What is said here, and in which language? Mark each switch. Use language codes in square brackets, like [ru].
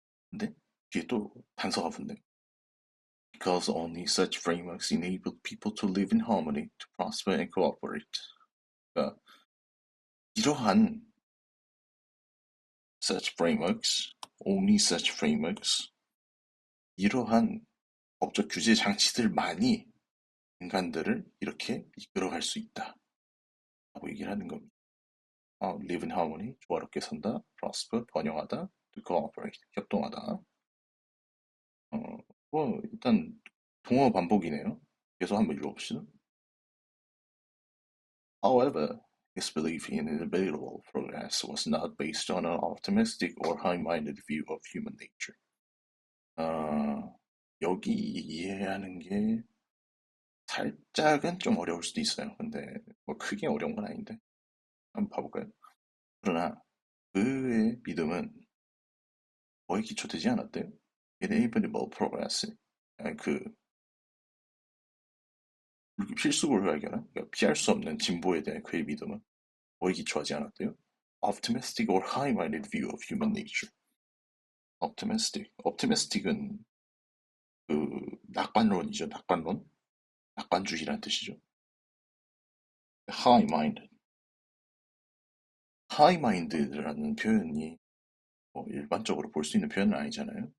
[ko] 근데 뒤에 또 단서가 붙네. [en] Because only such frameworks enable people to live in harmony, to prosper and cooperate. [ko] 그러니까 이러한 [en] such frameworks, only such frameworks, [ko] 이러한 법적 규제 장치들만이 인간들을 이렇게 이끌어갈 수 있다. 라고 얘기를 하는 겁니다. [en] live in harmony, [ko] 조화롭게 산다. prosper, 번영하다. [en] to cooperate, [ko] 협동하다. 일단 동어 반복이네요. 계속 한번 읽어봅시다. [en] However, his belief in inevitable progress was not based on an optimistic or high-minded view of human nature. [ko] 여기 이해하는 게 살짝은 좀 어려울 수도 있어요. 근데 뭐 크게 어려운 건 아닌데 한번 봐볼까요? 그러나 그의 믿음은 뭐에 기초되지 않았대요? [en] Inevitable progress. [ko] 그 필수고를 발견한 그러니까 피할 수 없는 진보에 대한 그의 믿음은 뭐에 기초하지 않았대요? [en] Optimistic or high-minded view of human nature. [ko] Optimistic은 그 낙관론이죠. 낙관론. 낙관주의란 뜻이죠. High-minded. High-minded라는 표현이 뭐 일반적으로 볼 수 있는 표현은 아니잖아요.